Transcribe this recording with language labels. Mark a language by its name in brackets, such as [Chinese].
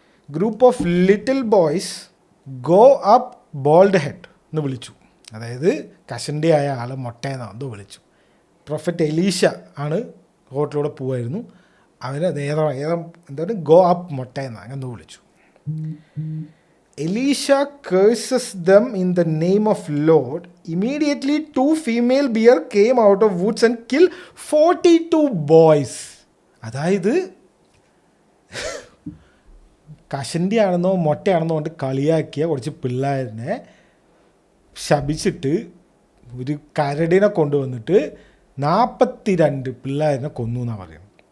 [English] group of little boys go up bald head [Malayalam] എന്ന് വിളിച്ചു. അതായത് കഷണ്ടിയായ ആൾ മൊട്ടയെന്നോ എന്തോ വിളിച്ചു. പ്രൊഫറ്റ് എലീഷ ആണ് റോട്ടിലൂടെ പോവായിരുന്നു. അവന് എന്താണ് [English] go up [Malayalam] മൊട്ടയെന്നോ എന്തോ വിളിച്ചു. [English] Elisha curses them in the name of Lord. Immediately 2 female bear came out of woods and killed 42 boys. [Malayalam] അതായത് കഷണ്ടിയാണെന്നോ മൊട്ടയാണെന്നോ കൊണ്ട് കളിയാക്കിയ കുറച്ച് പിള്ളേരിനെ ശപിച്ചിട്ട് ഒരു കരടിനെ കൊണ്ടുവന്നിട്ട് 42 പിള്ളേരിനെ കൊന്നു എന്നാണ് പറയുന്നത്.